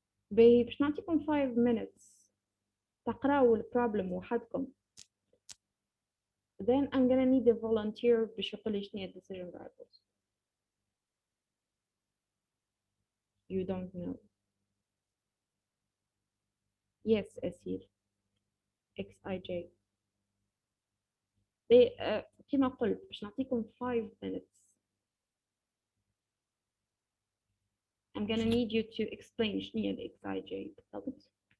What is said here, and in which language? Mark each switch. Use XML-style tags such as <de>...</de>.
<ar>باهي باش نعطيكم 5 minutes تقراو البروبلم وحدكم.</ar> <en>Then I'm gonna need a volunteer</en> <ar>باش يقول لي شنو هي</ar> <en>decision variables. You don't know. Yes, أسير. XIJ.</en> <ar>كما قلت باش نعطيكم 5 minutes.</ar> <en>I'm gonna need you to explain</en> <ar>شنو هي ال</ar> <en>XIJ</en> <ar>بالضبط.</ar>